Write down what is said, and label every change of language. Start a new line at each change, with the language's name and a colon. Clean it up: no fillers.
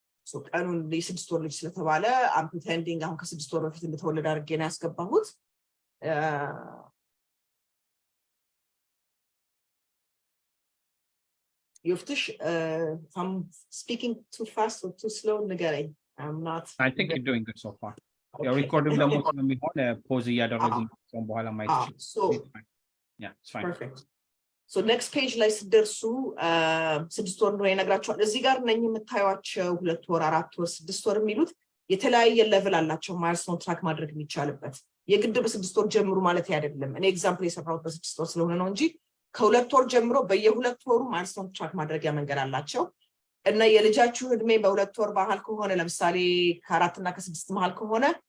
Amharic: so ቀኑን ለ6 ወር ልጅ ስለተባለ
English: I'm pretending
Amharic: አሁን ከ6 ወር በፊት እንደተወለደ አድርጌ ነው ያስገባሁት Yoftahe,
English: if I'm speaking too fast or too slow,
Amharic: ንገረኝ
English: I'm not I think you're doing good so far your recording
Amharic: ደግሞ ስለሚሆን ፖዝ እያደረግን ነው በኋላ ማየት ይችላል so
English: yeah it's fine perfect so next page
Amharic: ላይ ስደርሱ 6 ወር ነው የነግራችኋል እዚህ ጋር ነኝ የምታዩአቸው 2 ወር 4 ወር 6 ወር የሚሉት የተለያየ
English: ሌቭል
Amharic: አላቸው
English: ማይልስቶን ትራክ ማድረግ
Amharic: የሚቻልበት የግድ በ6 ወር ጀምሩ ማለት አይደለም እኔ
English: ኤግዛምፕል
Amharic: የሰራሁት በ6 ወር ስለሆነ ነው እንጂ ከ2 ወር ጀምሮ በየ2 ወሩ ማይልስቶን ትራክ ማድረጊያ መንገድ አላቸው እና የልጃችሁ እድሜ በ2 ወር ባህል ከሆነ ለምሳሌ ከ4 እና ከ6 መሃል ከሆነ